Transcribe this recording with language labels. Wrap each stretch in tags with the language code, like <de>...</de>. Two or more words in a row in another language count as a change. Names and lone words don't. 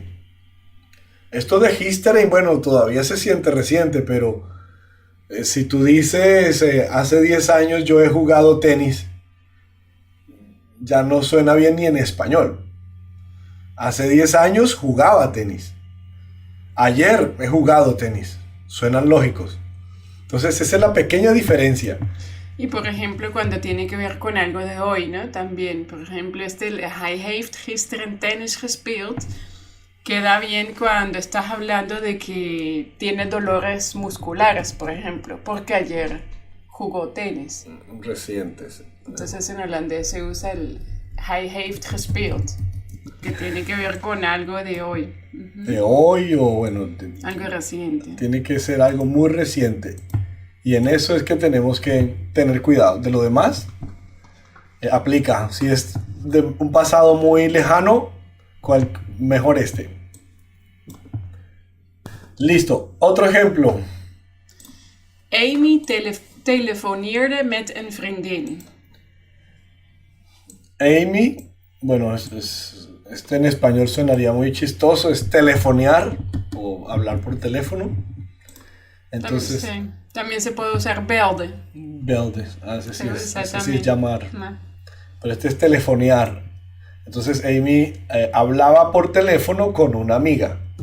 <es>Esto de history, bueno, todavía se siente reciente, pero si tú dices hace 10 años yo he jugado tenis, ya no suena bien ni en español. Hace 10 años jugaba tenis. Ayer he jugado tenis. Suenan lógicos. Entonces esa es la pequeña diferencia. Y por ejemplo, cuando tiene que ver con algo de hoy, ¿no? También, por ejemplo,</es> <nl>hij heeft gisteren tennis gespeeld,</nl> <es>queda bien cuando estás hablando de que tiene dolores musculares, por ejemplo, porque ayer jugó tenis. Recientes. Entonces en holandés se usa el</es> <nl>hij heeft gespeeld,</nl> <es>que tiene que ver con algo de hoy. De hoy o bueno, Algo reciente. tiene que ser algo muy reciente. Y en eso es que tenemos que tener cuidado. De lo demás, aplica. Si es de un pasado muy lejano, mejor este. Listo. Otro ejemplo.</es> <nl>Amy telefoneerde met een vriendin.</nl> <es>Amy, bueno, este en español sonaría muy chistoso. Es telefonear o hablar por teléfono. Entonces, También se puede usar belde. belde. Ese sí es llamar. No. Pero este es telefonear. Entonces Amy hablaba por teléfono con una amiga.</es>